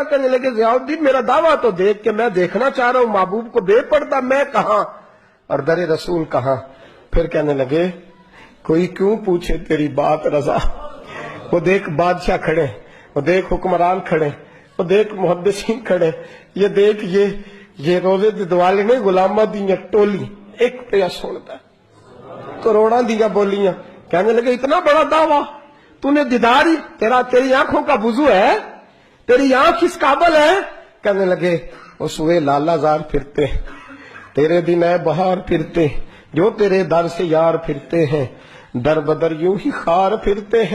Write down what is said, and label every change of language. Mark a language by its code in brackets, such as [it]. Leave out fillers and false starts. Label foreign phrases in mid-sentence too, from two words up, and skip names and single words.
[ur] کہنے لگے ضیاء الدین میرا دعویٰ تو دیکھ کہ میں دیکھنا چاہ رہا ہوں محبوب کو بے پردہ, میں کہاں اور در رسول کہاں. پھر کہنے لگے کوئی کیوں پوچھے تیری بات رضا. وہ دیکھ بادشاہ کھڑے, وہ دیکھ حکمران کھڑے, وہ دیکھ محدثین کھڑے, [pa] یہ دیکھ یہ روزے دی دوالے نے غلامہ دیاں ٹولی ایک پہ سنتا کروڑاں دیاں بولیاں. [ur] کہنے لگے اتنا بڑا دعویٰ تو نے دیداری, تیری آنکھوں کا وضو ہے, تیری آنکھ اس قابل ہے. کہنے لگے وہ سوئے لالا زار پھرتے, تیرے دن اے بہار پھرتے, جو تیرے در سے یار پھرتے ہیں در بدر یوں ہی خار پھرتے ہیں.